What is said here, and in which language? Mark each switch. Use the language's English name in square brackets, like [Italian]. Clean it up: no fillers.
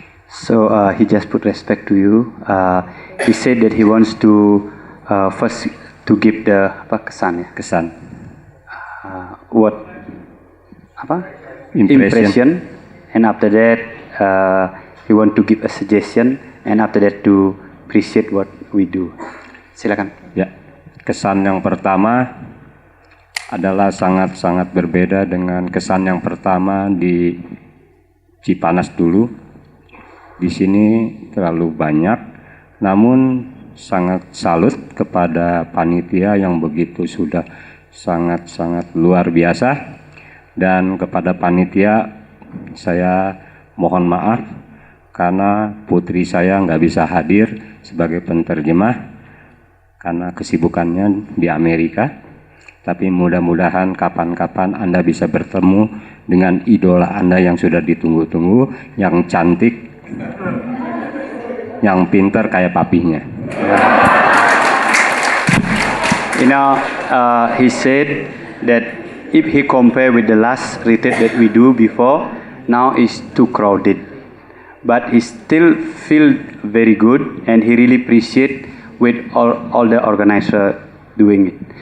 [English] So he just put respect to you. He said that he wants to first to give the [Indonesian] apa kesan ya. Kesan. [English] What [Indonesian] apa? [English] Impression. And after that he want to give a suggestion, and after that to appreciate what we do. [Indonesian] Silakan. Ya, kesan yang pertama adalah sangat-sangat berbeda dengan kesan yang pertama di Cipanas dulu. Di sini terlalu banyak, namun sangat salut kepada panitia yang begitu sudah sangat-sangat luar biasa, dan kepada panitia saya mohon maaf karena putri saya nggak bisa hadir sebagai penterjemah karena kesibukannya di Amerika. Tapi mudah-mudahan kapan-kapan Anda bisa bertemu dengan idola Anda yang sudah ditunggu-tunggu, yang cantik, yang pinter kayak papinya. [English] You know, he said that if he compare with the last retreat that we do before, now is too crowded. But he still feel very good, and he really appreciate with all the organizer doing it.